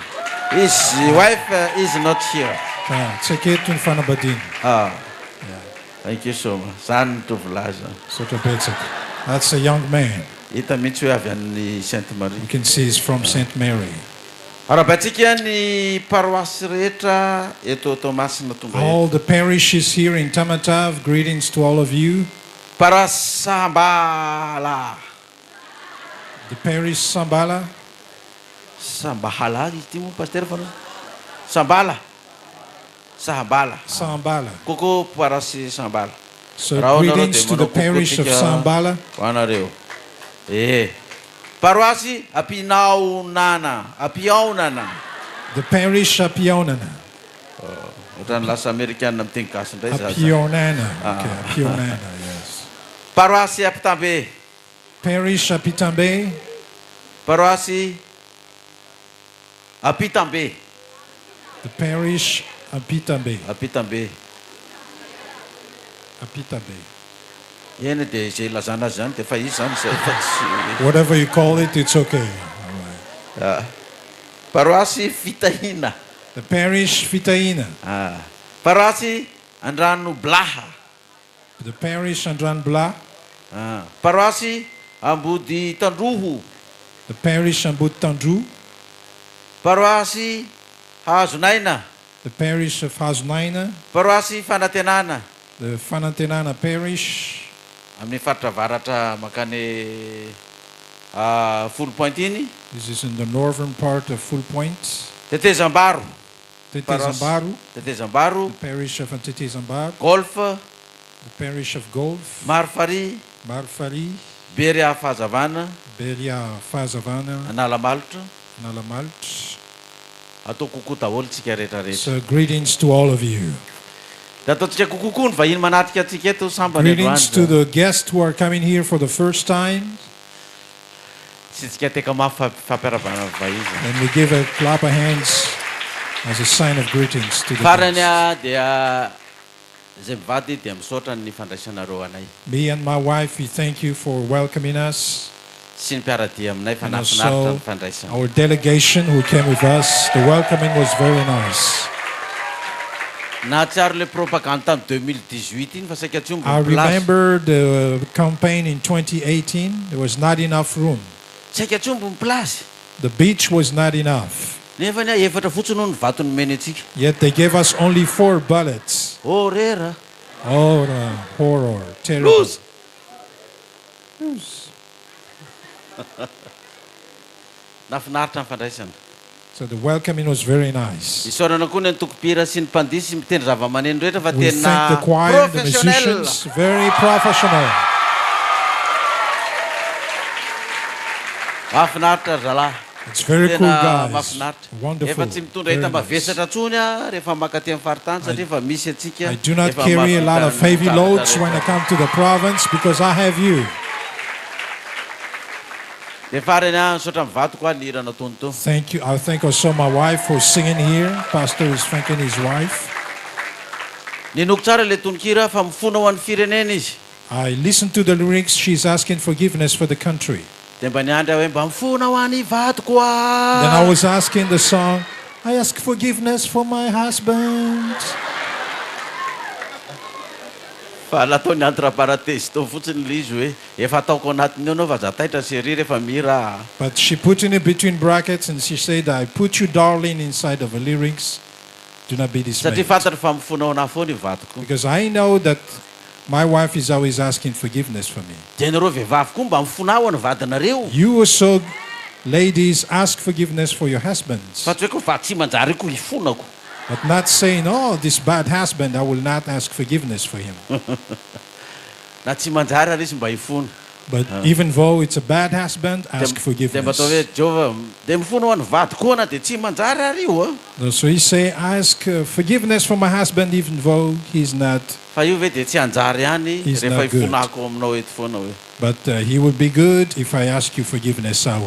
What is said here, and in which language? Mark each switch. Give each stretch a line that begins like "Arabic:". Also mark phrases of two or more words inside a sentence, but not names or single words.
English: His wife is not here. It's okay to Fanabadin. Thank you so much.
Malagasy: Zany tovolaza. Sotobetsik.
English: That's a young man.
Malagasy: Hita mihitsy hoe avy amin'ny Sainte Marie.
English: You can see he's from Saint Mary.
Malagasy: Arabantsika ny paroasy rehetra eto Tomasina tonga eto.
English: All the parishes here in Tamatave, greetings to all of you.
Malagasy: Paroasy Sambala.
English: The parish Sambala.
Malagasy: Sambahala izy ty moa pasteur fa Sambala. Sambala. Sambala. Koko paroasy Sambala.
English: So greetings to the parish of Sambala.
Malagasy: Hoanareo. Paroasy Apinaonana. Apionana.
English: The parish Apionana.
Malagasy: Otrany lasa Amerikana miteny gasy indray za.
English: Apionana. Okay, Apionana, yes.
Malagasy: Paroasy Apitambe.
English: Parish Apitambe.
Malagasy: Paroasy Apitambe.
English: The parish Apitambe. Apitambe. Apitambe.
Malagasy: Eny dia izay ilazana azy zany dia fa izy zany zay fa tsy.
English: Whatever you call it, it's okay.
Malagasy: Paroasy Fitahina.
English: The parish Fitaina.
Malagasy: Paroasy Andrano Blaha.
English: The parish Andran Bla.
Malagasy: Paroasy Ambody Tandroho.
English: The parish Ambut Tandru.
Malagasy: Paroasy Hazonaina.
English: The parish of Haznaina.
Malagasy: Paroasy Fanantenana.
English: The Fanantenana parish.
Malagasy: Amin'ny faritra avaratra makany Full Point iny.
English: This is in the northern part of Full Point. Tetezambaro. Tetezambaro. Tetezambaro. The parish of Tetezambaro. Golf. The parish of Golf. Marfari. Marfari. Beria Fazavana. Beria Fazavana. Analamalotra. Nalamalt.
Malagasy: Atao kokoa daholo tsika rehetrarehetra.
English: So greetings to all of you.
Malagasy: Da ataontsika kokoa ny vahiny manatrika atsika eto sambany
English: Greetings to the guests who are coming here for the first time.
Malagasy: Tsy tsika teka mafy fampiarabana vahiny.
English: And we give a clap of hands as a sign of greetings to the
Malagasy: farany
English: guests.
Malagasy: dia zay mivady dia misaotra ny fandraisanareo anay.
English: Me and my wife, we thank you for welcoming us.
Malagasy: Sy ny mpiaradia aminay fa
English: And
Malagasy: nafinaritra
English: also
Malagasy: ny fandraisana.
English: our delegation who came with us, the welcoming was very nice.
Malagasy: Nahatsiaro le propagande tamin'ny 2018 iny fa saika tsy omby
English: I
Malagasy: ny place.
English: remember the campaign in 2018. There was not enough room.
Malagasy: Saika tsy omby ny place.
English: The beach was not enough.
Malagasy: Nefa ny efatra fotsiny no ny vato nomeny antsika.
English: Yet they gave us only 4 bullets.
Malagasy: Oh rera.
English: Oh, the horror. Terrible. Lose.
Malagasy: Nafinaritra ny fandraisana.
English: So the welcoming was very nice.
Malagasy: Isaorana koa ny antokopira sy ny mpandisy mitendry zava-maneno rehetra fa
English: We
Malagasy: tena
English: thank the choir, the
Malagasy: professionnel.
English: musicians, very professional.
Malagasy: Mahafinaritra zalahy.
English: It's very cool,
Malagasy: Tena
English: guys.
Malagasy: mahafinaritra.
English: Wonderful.
Malagasy: Efa tsy mitondra
English: Very
Malagasy: hita
English: nice.
Malagasy: mavesatra tsony rehefa makaty amin'ny faritany satria efa misy atsika.
English: I do not
Malagasy: efa
English: carry a lot of
Malagasy: mahavita
English: heavy
Malagasy: ny
English: loads when I
Malagasy: rehetra.
English: come to the province because I have you.
Malagasy: Dia farany misaotra mivato koa ny hira nataony teo.
English: Thank you. I thank also my wife for singing here. Pastor is thanking his wife.
Malagasy: Ninoko tsara le tononkira fa mifona ho an'ny firenena izy.
English: I listened to the lyrics. She's asking forgiveness for the country.
Malagasy: Dia mba niandry hoe mba mifona ho an'ny vatoko a.
English: Then I was asking the song, I ask forgiveness for my husband.
Malagasy: Fa nataony entre-parenthèse tao fotsiny le izy hoe efa ataoko anatiny eo anao fa zataitra sery rehefa mira.
English: But she put in it between brackets and she said, I put you, darling, inside of the lyrics. Do not be
Malagasy: Satria
English: dismayed.
Malagasy: fantatra fa mifona ho ana foana i vatoko.
English: Because I know that my wife is always asking forgiveness for me.
Malagasy: Dia nareo vehivavy koa mba mifona ho any vadinareo.
English: You also, ladies, ask forgiveness for your husbands.
Malagasy: Fa tsy hoe koa fa tsy manjary koa hifonako.
English: But not saying, oh, this bad husband, I will not ask forgiveness for him.
Malagasy: Na tsy manjary ary izy mba hifona.
English: But even though it's a bad husband, ask
Malagasy: Dia mba atao hoe
English: forgiveness.
Malagasy: Jehova dia mifona ho any vadiko ana dia tsy manjary ary io a.
English: So he say, ask forgiveness for my husband, even though he's not.
Malagasy: Fa io ve dia tsy anjary ihany
English: He's
Malagasy: rehefa
English: not good.
Malagasy: hifonako aminao eto foana hoe.
English: But he would be good if I ask you forgiveness always.